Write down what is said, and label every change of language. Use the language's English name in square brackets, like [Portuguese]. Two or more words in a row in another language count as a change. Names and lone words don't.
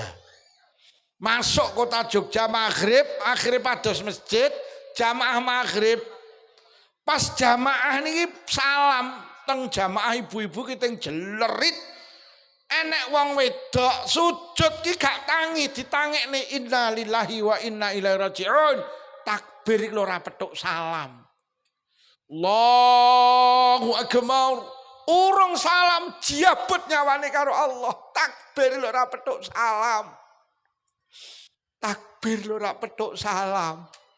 [Javanese] Masuk kota Jogja maghrib, akhirnya pados masjid, jamaah maghrib. Pas jamaah niki salam teng jamaah ibu-ibu ki teng jelerit. Enek wong wedok sujud ki gak tangi ditangekne [Arabic] إنا لله وإنا إليه راجعون. [Javanese] Takbir iki ora petuk salam. [Arabic] الله أكبر. [Javanese] Urung salam jiabut nyawane karo Allah. Takbir ora petuk salam. Takbir ora petuk salam.